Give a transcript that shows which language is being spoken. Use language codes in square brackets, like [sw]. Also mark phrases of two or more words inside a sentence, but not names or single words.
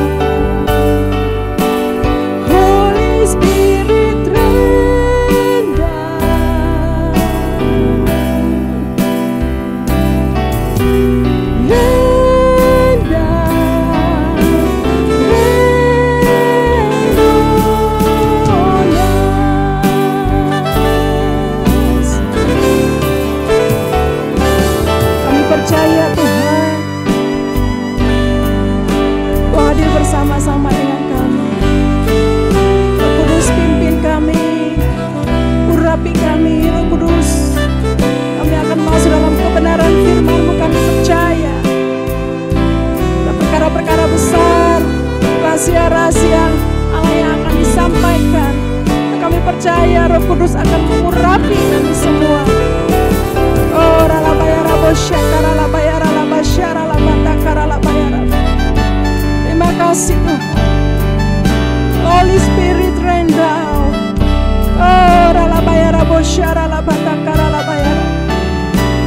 [en] Holy Spirit rain down. Rain down. Rain on us. [id] Kami percaya Tuhan, Kau hadir bersama-sama dengan kami. Roh Kudus pimpin kami, urapi kami. Roh Kudus, kami akan masuk dalam kebenaran firman-Mu. Kami percaya ada perkara-perkara besar, rahasia-rahasia Allah yang akan disampaikan. Kami percaya Roh Kudus akan mengurapi kami semua. Oh, ralabayara bosyakara labayara labasyara labatakara labayara. Terima kasih Tuhan. [en] Holy Spirit rain down. Oh, ralabayara bosyara labatakara labayara.